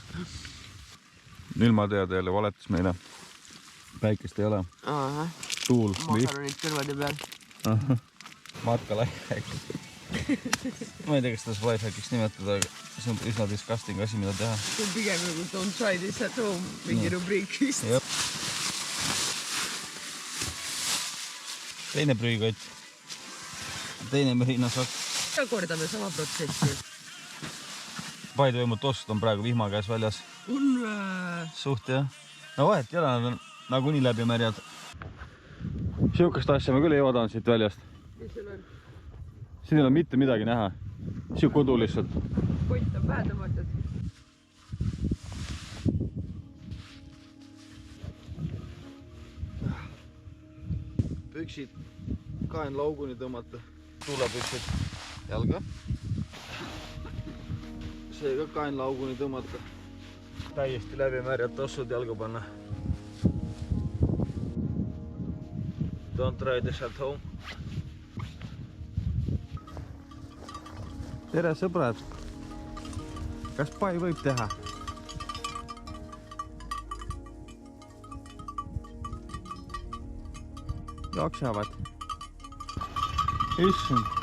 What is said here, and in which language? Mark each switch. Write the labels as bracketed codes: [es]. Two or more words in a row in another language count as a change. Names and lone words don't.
[et] Ilmateade jälle valetas meile. Päikest ei ole. Tuul. Makaronid kõrvade peal. Matka lifehack. Ma ei tea, kas seda lifehackiks nimetada, aga see on üsna disgusting asi, mida teha. See on pigem nagu [en] don't try this at home [et] mingi rubriikist. Teine prügikott. Teine mürinasokk. Kordame sama protsessi. [en] By the way, [et] mu tossud on praegu vihma käes väljas. Suht jah. No vahet ei ole, nad on nagunii läbi märjad. Siukest asja ma küll ei oodanud siit väljast. Mis sul on? Siin ei ole mitte midagi näha. Siuk kodu lihtsalt. Kott on pähe tõmmatud. Püksid kaenlauguni tõmmata. Tuulepüksid jalga. See ka kaenlauguni tõmmata. Täiesti läbi märjad tossud jalga panna. [en] Don't try this at home. [et] Tere sõbrad! Kas pai võib teha? Jooksevad. Issand.